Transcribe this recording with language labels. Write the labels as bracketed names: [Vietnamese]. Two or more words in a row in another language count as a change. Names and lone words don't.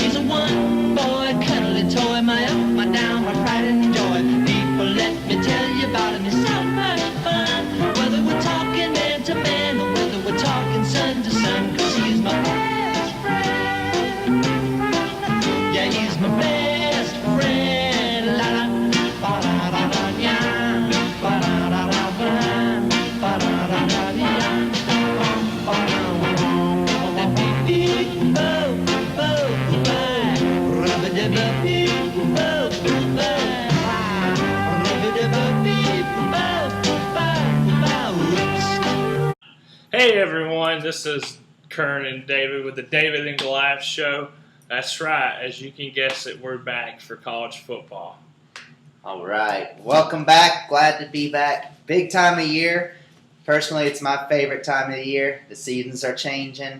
[English] He's a one-boy, cuddly toy, my up, my down, my pride and joy. People, let me tell you about him. He's so much fun. Whether we're talking man to man or whether we're talking sun to sun, 'cause he's my best friend. Yeah, he's my best friend. La la, ba da da da ya, ba da da da ba, ba da da da ya, ba da da beep beep bo bo bye, rubba dubba beep bo bye, rubba dubba beep bo bye. Whoops. Hey everyone, this is Kern and David with the David and Goliath show. That's right, as you can guess it, we're back for college football. All right. Welcome back. Glad to be back. Big time of year. Personally, it's my favorite time of the year. The seasons are changing.